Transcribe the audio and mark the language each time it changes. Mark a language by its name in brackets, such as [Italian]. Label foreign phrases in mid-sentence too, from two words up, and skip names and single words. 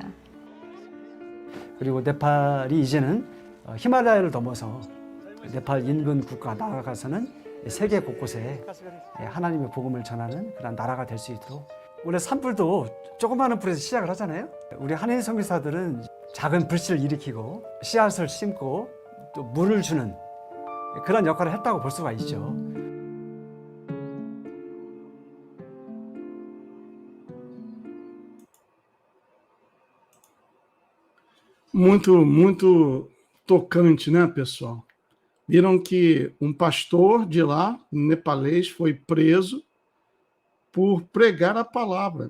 [Korean] 그리고 네팔이 이제는 히말라야를 넘어서 네팔 인근 국가 나아가서는 세계 곳곳에 하나님의 복음을 전하는 그런 나라가 될 수 있도록 원래 산불도 조그마한 불에서 시작을 하잖아요. 우리 한인 선교사들은 작은 불씨를 일으키고 씨앗을 심고 또 물을 주는 그런 역할을 했다고 볼 수가 있죠. [Portuguese] Muito tocante, né, pessoal? Viram que um pastor de lá, nepalês, foi preso por pregar a palavra.